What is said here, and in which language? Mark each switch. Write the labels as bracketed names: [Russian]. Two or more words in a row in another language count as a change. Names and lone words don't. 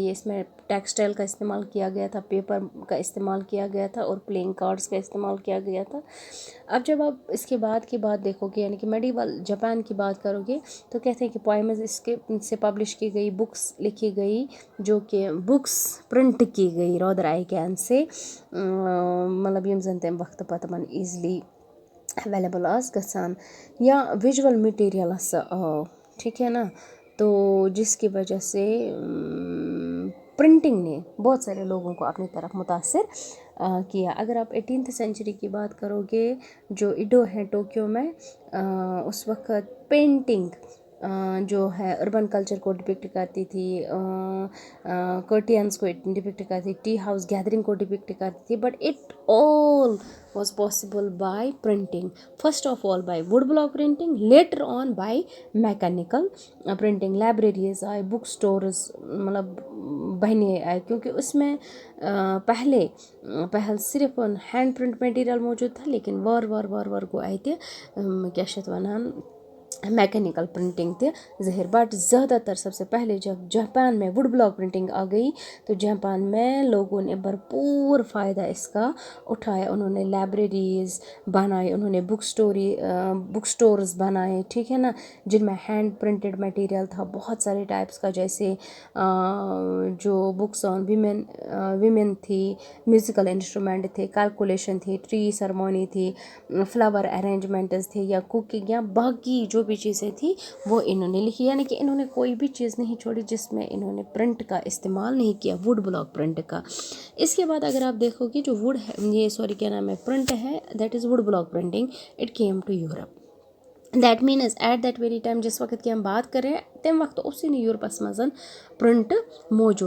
[Urdu] یہ اس میں ٹیکسٹائل کا استعمال کیا گیا تھا پیپر کا استعمال کیا گیا تھا اور [English] playing cards [Urdu] کا استعمال کیا گیا تھا. اب جب آپ اس کے بعد کی بات دیکھو گے یعنی کہ میڈیول جاپان کی بات کرو گے تو کہتے ہیں کہ پوائمز اس کے سے پبلش کی گئی بکس لکھی گئی جو کہ بکس پرنٹ کی گئی [English] rather I can [Urdu] سے مطلب [Kashmiri] یم زن تمہِ وقتہٕ پتہٕ تِمن [English] easily available [Kashmiri] آس گژھان [Urdu] یا [English] visual materials [Urdu] آو ٹھیک ہے نا تو جس کی وجہ سے پرنٹنگ نے بہت سارے لوگوں کو اپنی طرف متاثر کیا. اگر آپ 18th سینچری کی بات کرو گے جو ایڈو ہے ٹوکیو میں اس وقت پینٹنگ جو ہے [English] urban culture [Urdu] کو ڈپکٹ کرتی تھی کرٹینس کو ڈپکٹ کرتی [English] tea house gathering [Urdu] کو ڈپکٹ کرتی تھی [English] But it all was possible by printing first of all by wood block printing later on by mechanical printing. [Urdu] لائبریریز آئے [English] book stores [Urdu] مطلب بہنے آئے کیونکہ اس میں پہل صرف [English] hand print material [Urdu] موجود تھا لیکن [Kashmiri] وار گو آئی تہِ کیٛاہ چھِ اَتھ وَنان [English] mechanical printing [Kashmiri] تہِ ظٲہر [Urdu] بٹ زیادہ تر سب سے پہلے جب جاپان میں ووڈ بلاک پرنٹنگ آ گئی تو جاپان میں لوگوں نے بھرپور فائدہ اس کا اٹھایا. انہوں نے لائبریریز بنائے انہوں نے [English] book stores [Urdu] بنائے ٹھیک ہے نا جن میں [English] hand printed material [Urdu] تھا بہت سارے ٹائپس کا جیسے جو [English] books on women [Urdu] تھی [English] musical instrument [Urdu] تھے کیلکولیشن تھی [English] tea ceremony [Urdu] تھی [English] flower arrangements [Urdu] تھے یا کوکنگ یا باقی جو بھی چیزیں تھی وہ انہوں نے لکھی، یعنی کہ انہوں نے کوئی بھی چیز نہیں چھوڑی جس میں انہوں نے پرنٹ کا استعمال نہیں کیا, [English] wood block print [Urdu] کا. اس کے بعد اگر آپ دیکھو گے جو وڈ ہے، یہ سوری کیا نام ہے، پرنٹ ہے, [English] that is wood block printing, it came to Europe. that means at that very time [Urdu] جس وقت کی ہم بات کریں [Kashmiri] تَم وَقت اُسی یوٗرپس منٛز پرنٹ موجود.